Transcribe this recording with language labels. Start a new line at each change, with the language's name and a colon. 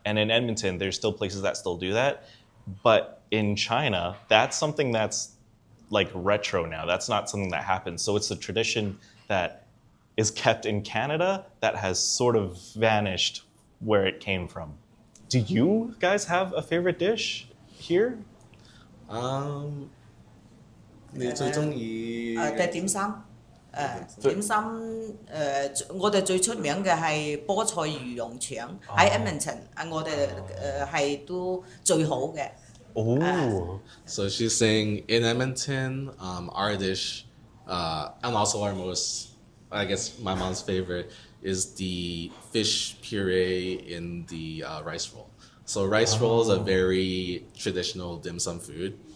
English: And in Edmonton, there's still places that still do that. But in China, that's something that's like retro now. That's not something that happens. So it's a tradition that is kept in Canada that has sort of vanished where it came from. Do you guys have a favorite dish here?
Cantonese: 你最中意點心，點心我哋最出名嘅係菠菜魚蓉腸喺 Edmonton，我哋係都最好嘅。
English: Oh, So she's saying in Edmonton, our dish, and also our most, I guess my mom's favorite, is the fish puree in the rice roll. So rice roll is a very traditional dim sum food.